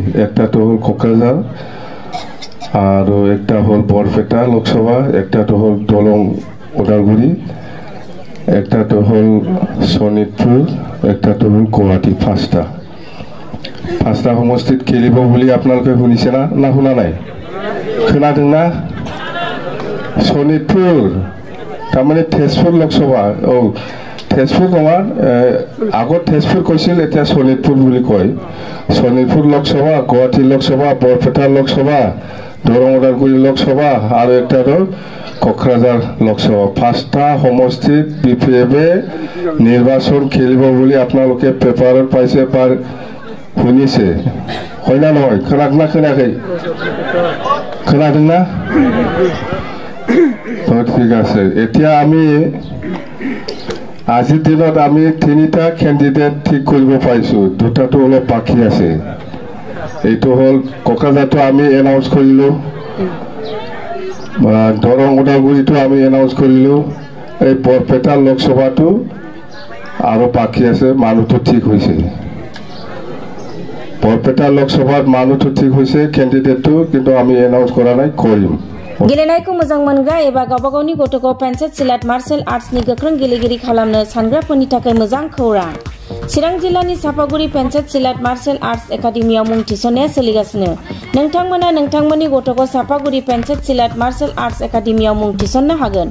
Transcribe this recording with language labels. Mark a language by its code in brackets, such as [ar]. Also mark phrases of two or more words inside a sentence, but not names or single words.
[as] একটাটো হ'ল কোকৰাঝাৰ, আৰু একটা হল বৰপেটা লোকসভা, একটাটো হল দলং ওদালগুৰি, একটাটো হল শোণিতপুৰ, একটাটো হল গুৱাহাটী। 5টা সমষ্টিত খেলিব বুলি আপোনালোকে শুনিছে না শুনা নাই? [brx] खोनादों ना? शोणितपुर तारमाने तेजपुर लोकसभा। [as] तेजपुर नङा, আগত तेजपुर কৈছিল, এতিয়া शोणितपुर বুলি কয়। [brx] शोणितपुर लोकसभा, गुवाहाटी लोकसभा, बरपेटा लोकसभा, दरं उदालगुरि लोकसभा और एक कोकराझार लोकसभा। [as] 5টা সমষ্টিত বিপিএফে নির্বাচন খেলিব বুলি আপোনালোকে পেপাৰত পাইছে বা শুনিছে, হয় না নহয়? [brx] खोनादोंना खोनायाखै? खोनादों ना? [as] ঠিক আছে। এতিয়া আমি আজিৰ দিনত আমি 3টা ক্যান্ডিডেট ঠিক কৰিব পাইছো, 2টাটো অলপ বাকি আছে। এইটো হল কোকৰাঝাৰটো আমি এনাউন্স কৰিলো, দৰং ওদালগুৰিটো আমি এনাউন্স কৰিলো, এই বৰপেটা লোকসভাটো আৰু বাকি আছে। মানুহটো ঠিক হৈছে, বৰপেটা লোকসভাত মানুহটো ঠিক হৈছে ক্যান্ডিডেটটো, কিন্তু আমি এনাউন্স কৰা নাই, কৰিম। [brx] गेलेनायखौ मोजां मोनग्रा एबा गावबा गावनि गथ'खौ पेन्सिल सिलेट मार्शल आर्ट्सनि गोख्रों गेलेगिरि खालामनो सानग्राफोरनि थाखाय मोजां खौरां। चिरां जिल्लानि सापागुरि पेन्सिल सिलेट मार्शल आर्ट्स एकाडेमियाव मुं थिसननाया सोलिगासिनो। नोंथांमोना नोंथांमोननि गथ'खौ सापागुरि पेन्सिल सिलेट मार्शल आर्ट्स एकाडेमियाव मुं थिसननो हागोन।